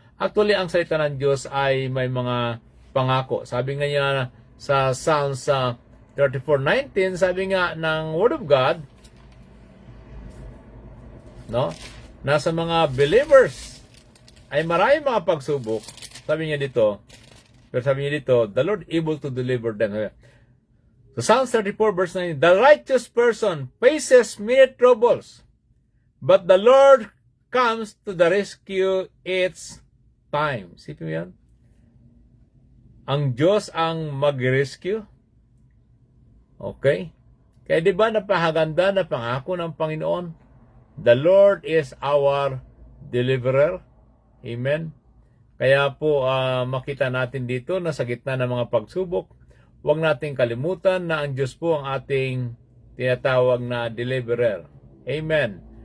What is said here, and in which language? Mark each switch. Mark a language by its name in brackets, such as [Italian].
[Filipino] Actually, ang salita ng Diyos ay may mga pangako. Sabi nga niya sa Psalms 34:19, sabi nga ng Word of God, no? Nasa mga believers ay maraming mga pagsubok. Sabi niya dito, pero sabi niya dito, [English] the Lord able to deliver them. So Psalms 34 verse 9, the righteous person faces many troubles, but the Lord comes to the rescue its time. [Filipino] Sipin mo yan? Ang Diyos ang mag-rescue. Okay? Kaya di ba napahaganda na pangako ng Panginoon? [English] The Lord is our deliverer. Amen? [Filipino] Kaya po makita natin dito na sa gitna ng mga pagsubok, huwag nating kalimutan na ang Diyos po ang ating tinatawag na deliverer. Amen.